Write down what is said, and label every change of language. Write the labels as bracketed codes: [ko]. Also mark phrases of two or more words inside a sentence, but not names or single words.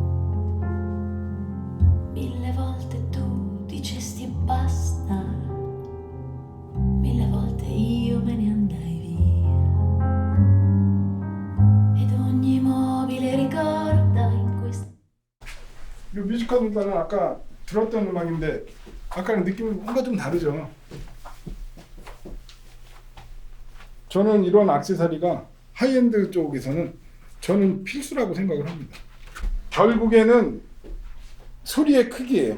[it] 1000 volte tu dicesti basta, 1000 volte io me ne andai via. Ed ogni mobile ricorda in questa [ko] 이 뮤지컬보다는 아까 들었던 음악인데 아까는 느낌이 뭔가 좀 다르죠. 저는 이런 액세서리가 하이엔드 쪽에서는 저는 필수라고 생각을 합니다. 결국에는 소리의 크기예요.